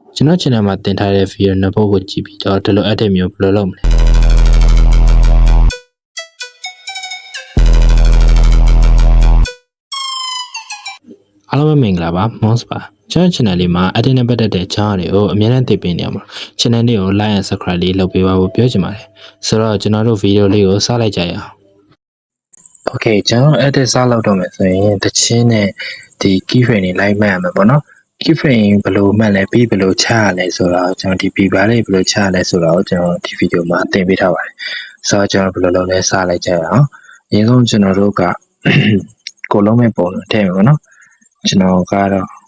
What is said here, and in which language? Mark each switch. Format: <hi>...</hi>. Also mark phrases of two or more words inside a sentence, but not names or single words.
<my>ကျွန်တော် channel မှာတင်ထားတဲ့ video နှစ်ပုဒ်ကိုကြည့်ပြီးတော့ဒီလို edit မျိုးဘယ်လိုလုပ်မလဲအားလုံးပဲမင်္ဂလာပါ Mons ပါကျွန်တော် channel လေးမှာ edit နဲ့ပတ်သက်တဲ့ channel တွေကိုအများနဲ့သိပေးနေရမှာ channel လေးကို</my> <en>like and subscribe</en> <my>လေးလုပ်ပေးပါဖို့ပြောချင်ပါတယ်ဆိုတော့ကျွန်တော်တို့ video လေးကိုစလိုက်ကြရအောင် Okay ကျွန်တော် edit စလုပ်တော့မယ်ဆိုရင်တချင်းနဲ့ဒီ keyframe တွေလိုက်မှတ်ရမှာပေါ့နော် keyframe ဘယ်လိုမှတ်လဲပြီးဘယ်လိုချရလဲဆိုတော့ကျွန်တော်ဒီ bar လေးဘယ်လိုချရလဲဆိုတော့ကျွန်တော်ဒီ video မှာသင်ပေးထားပါတယ်ဆိုတော့ကျွန်တော်ဘယ်လိုလုပ်လဲစလိုက်ကြရအောင်အရင်ဆုံးကျွန်တော်တို့ကကိုလုံးမဲ့ပုံလို့ထည့်မယ်ပေါ့နော်ကျွန်တော်ကတော့</my>